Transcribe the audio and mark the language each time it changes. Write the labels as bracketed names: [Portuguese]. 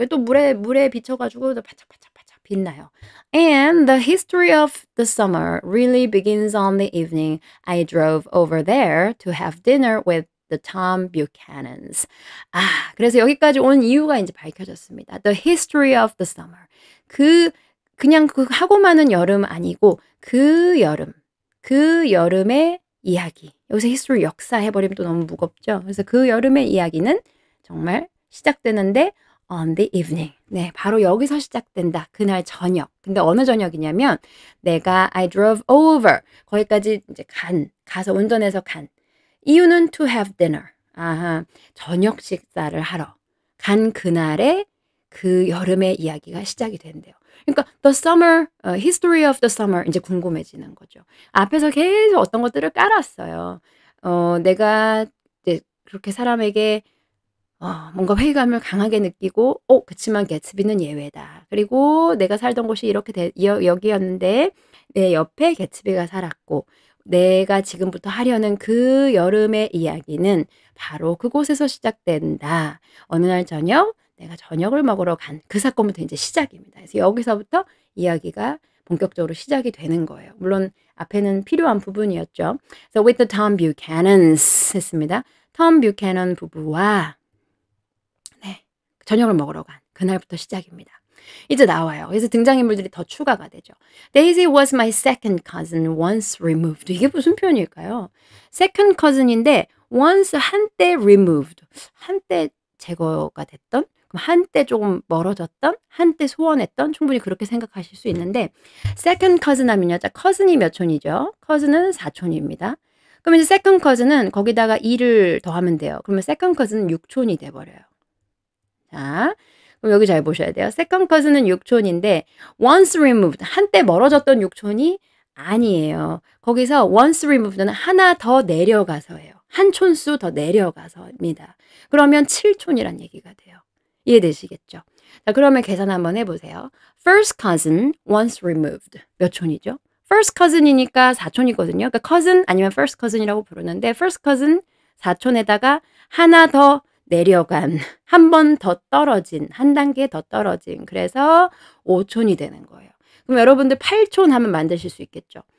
[Korean] 또 물에 비쳐가지고 바짝바짝바짝 빛나요. [English] And the history of the summer really begins on the evening I drove over there to have dinner with the Tom Buchanans. [Korean] 그래서 여기까지 온 이유가 이제 밝혀졌습니다. [English] The history of the summer. [Korean] 그냥 그 하고 많은 여름 아니고 그 여름의 이야기. 여기서 history 역사 해버리면 또 너무 무겁죠. 그래서 그 여름의 이야기는 정말 시작되는데 [English] on the evening. [Korean] 네, 바로 여기서 시작된다. 그날 저녁. 근데 어느 저녁이냐면 내가 [English] I drove over. [Korean] 거기까지 이제 가서 운전해서 간. 이유는 [English] to have dinner. [Korean] 저녁 식사를 하러 간 그날에 그 여름의 이야기가 시작이 된대요. 그러니까 the summer, [English] history of the summer [Korean] 이제 궁금해지는 거죠. 앞에서 계속 어떤 것들을 깔았어요. 내가 이제 그렇게 사람에게 뭔가 회의감을 강하게 느끼고 그치만 개츠비는 예외다. 그리고 내가 살던 곳이 이렇게 여기였는데 내 옆에 개츠비가 살았고 내가 지금부터 하려는 그 여름의 이야기는 바로 그곳에서 시작된다. 어느 날 저녁 내가 저녁을 먹으러 간 그 사건부터 이제 시작입니다. 그래서 여기서부터 이야기가 본격적으로 시작이 되는 거예요. 물론 앞에는 필요한 부분이었죠. [English] So with the Tom Buchanans [Korean] 했습니다. 톰 뷰캐넌 부부와 저녁을 먹으러 간 그날부터 시작입니다. 이제 나와요. 그래서 등장인물들이 더 추가가 되죠. [English] Daisy was my second cousin once removed. [Korean] 이게 무슨 표현일까요? second cousin인데 once 한때 removed. 한때 제거가 됐던 그럼 한때 조금 멀어졌던 한때 소원했던 충분히 그렇게 생각하실 수 있는데 second cousin 하면요. 자, cousin이 몇 촌이죠? cousin은 4촌입니다. 그럼 이제 second cousin은 거기다가 2를 더하면 돼요. 그러면 second cousin은 6촌이 돼버려요. 자, 그럼 여기 잘 보셔야 돼요. second cousin은 6촌인데 once removed, 한때 멀어졌던 6촌이 아니에요. 거기서 once removed는 하나 더 내려가서예요. 한 촌수 더 내려가서입니다. 그러면 7촌이란 얘기가 돼요. 이해되시겠죠? 자, 그러면 계산 한번 해보세요. [English] first cousin once removed [Korean] 몇 촌이죠? first cousin이니까 4촌이거든요. 그러니까 cousin 아니면 first cousin이라고 부르는데 first cousin 4촌에다가 하나 더 내려간, 한 번 더 떨어진, 한 단계 더 떨어진, 그래서 오촌이 되는 거예요. 그럼 여러분들 8촌 하면 만드실 수 있겠죠.